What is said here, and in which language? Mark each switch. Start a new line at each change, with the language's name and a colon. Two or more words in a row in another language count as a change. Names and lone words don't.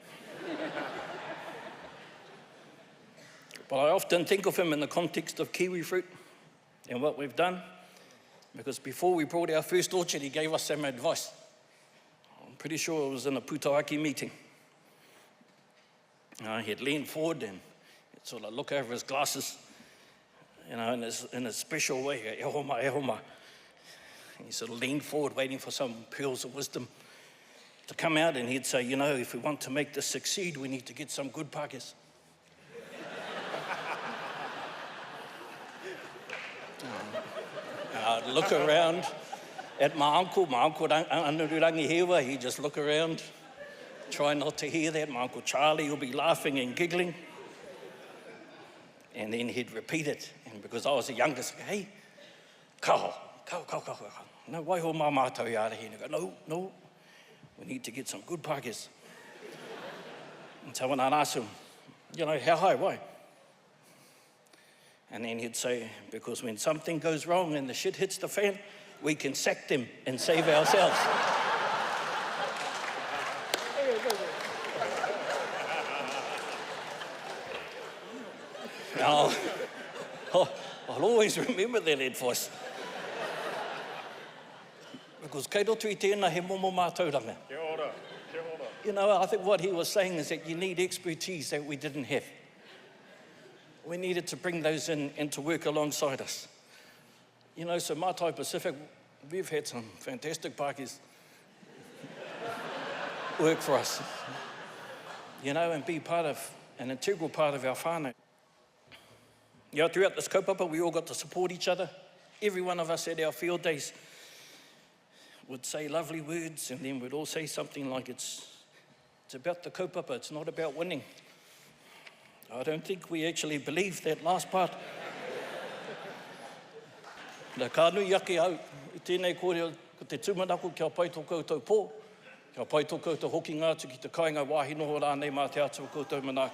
English: But I often think of him in the context of kiwi fruit and what we've done, because before we brought our first orchard, he gave us some advice. I'm pretty sure it was in a putaaki meeting. He'd lean forward and he'd sort of look over his glasses, you know, in a special way,
Māori: e homa, e homa.
English: And he sort of leaned forward, waiting for some pearls of wisdom to come out, and he'd say, you know, if we want to make this succeed, we need to get some good Pākehās. I'd look around at my uncle Anururangi Hewa, he'd just look around, try not to hear that. My Uncle Charlie will be laughing and giggling. And then he'd repeat it. And because I was the youngest,
Māori: hey, kao Kau. No, waiho mā mātou i ārehi.
English: And I go, no, we need to get some good pākes. And so when I'd ask him, you know, how high, why? And then he'd say, because when something goes wrong and the shit hits the fan, we can sack them and save ourselves. Now, I'll always remember that advice.
Māori: Because kei roto I tēnā he momo mātauranga. Kia ora.
English: You know, I think what he was saying is that you need expertise that we didn't have. We needed to bring those in and to work alongside us. You know, so Mātai Pacific, we've had some fantastic Pākis work for us. You know, and be part of, an integral part of our whānau. You know, throughout this kaupapa, we all got to support each other. Every one of us at our field days would say lovely words, and then we'd all say something like, it's about the kaupapa, it's not about winning. I don't think we actually believe that last part.
Māori: Nā ka nui ake au, I tēnei kōrero, ko te tūmanako kia pai tō koutou pō, kia pai tō koutou hoki ngātu ki te kāinga wāhi noho rānei mā te atua koutou manaki.